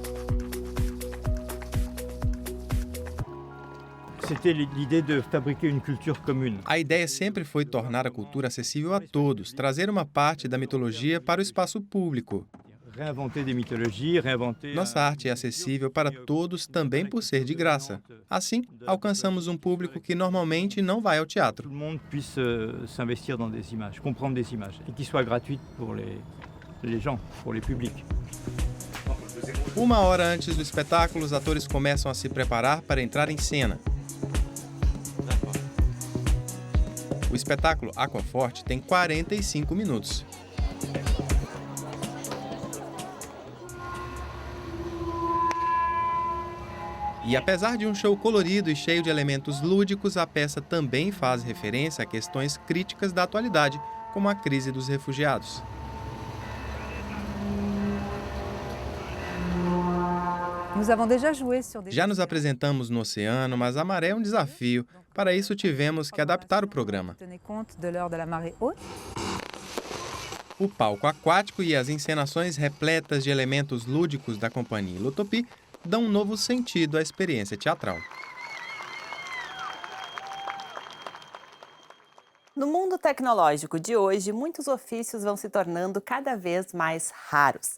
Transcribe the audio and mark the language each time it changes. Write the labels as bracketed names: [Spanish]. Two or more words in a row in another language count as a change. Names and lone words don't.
[Portuguese] A ideia sempre foi tornar a cultura acessível a todos, trazer uma parte da mitologia para o espaço público. Nossa arte é acessível para todos também por ser de graça. Assim, alcançamos um público que normalmente não vai ao teatro. [French] Tout le monde puisse s'investir dans des images, comprendre des images, et qui soient gratuites pour les gens, pour les publics. [Portuguese] Uma hora antes do espetáculo, os atores começam a se preparar para entrar em cena. O espetáculo Aqua Forte tem 45 minutos. E apesar de um show colorido e cheio de elementos lúdicos, a peça também faz referência a questões críticas da atualidade, como a crise dos refugiados. [French] Nous avons déjà joué sur des [Portuguese] Já nos apresentamos no oceano, mas a maré é um desafio. Para isso tivemos que adaptar o programa. [French] Tenez compte de l'heure de la marée haute. [Portuguese] O palco aquático e as encenações repletas de elementos lúdicos da Companhia Ilotopy dão um novo sentido à experiência teatral. No mundo tecnológico de hoje, muitos ofícios vão se tornando cada vez mais raros.